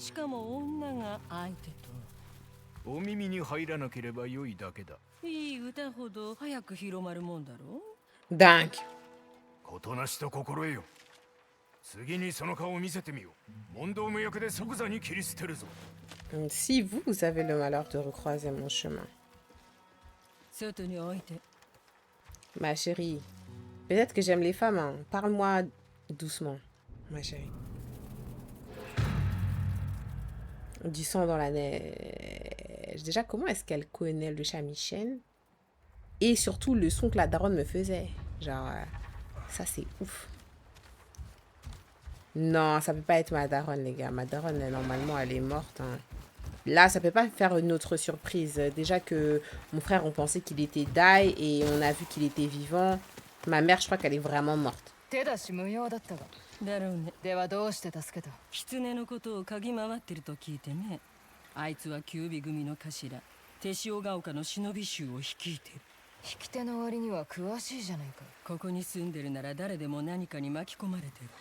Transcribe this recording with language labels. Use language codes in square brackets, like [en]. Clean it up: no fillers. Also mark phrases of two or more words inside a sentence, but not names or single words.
[ja] しかも女が相手と。お耳に入らなければ良いだけだ。いい歌ほど早く広まるもんだろ [fr] Dingue. [ja] ことなしと心得よ。次にその顔を見せてみよう。問答無役で即座に切り捨てるぞ。 [fr] Si vous avez le malheur de recroiser mon chemin. [ja] 外に置いて。 [fr] Ma chérie. Peut-être que j'aime les femmes, hein. Parle-moi doucement, ma chérie. Du sang dans la neige. Déjà, comment est-ce qu'elle connaît le Shamishen? Et surtout, le son que la daronne me faisait. Genre, ça c'est ouf. Non, ça peut pas être ma daronne, les gars. Ma daronne, normalement, elle est morte. Hein. Là, ça peut pas faire une autre surprise. Déjà que mon frère, on pensait qu'il était die et on a vu qu'il était vivant. Ma mère, je crois qu'elle est vraiment morte. [ja] 手出し無用だったが。だろうね。ではどうして助けた。狐のことを嗅ぎ回ってると聞いてね。あいつは九尾組の頭、手塩ヶ丘の忍び衆を率いてる。引き手の割には詳しいじゃないか。ここに住んでるなら誰でも何かに巻き込まれてる。